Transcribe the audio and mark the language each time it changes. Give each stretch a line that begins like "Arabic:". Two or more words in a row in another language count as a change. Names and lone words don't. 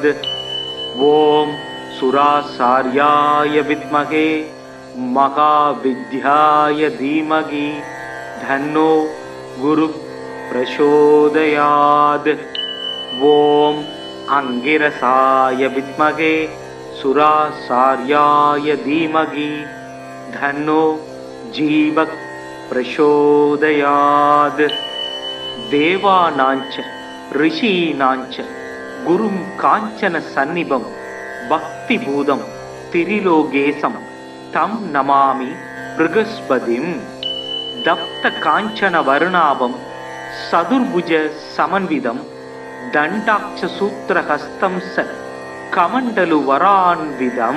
Sanskrit: ॐ सुराचार्याय विद्महे महाविद्याय धीमहि तन्नो गुरु प्रचोदयात्. ॐ अंगिरसाय विद्महे सुराचार्याय धीमहि तन्नो जीवः प्रचोदयात्. देवानाञ्च ऋषीणाञ्च गुरुं काञ्चन सन्निभम् भक्ति भूतं त्रिलोकेशं तं नमामि बृहस्पतिम्. तप्त काञ्चन वर्णाभं चतुर्भुज समन्वितम् दण्डाक्ष सूत्रहस्तं च कमण्डलु वरान्वितम्.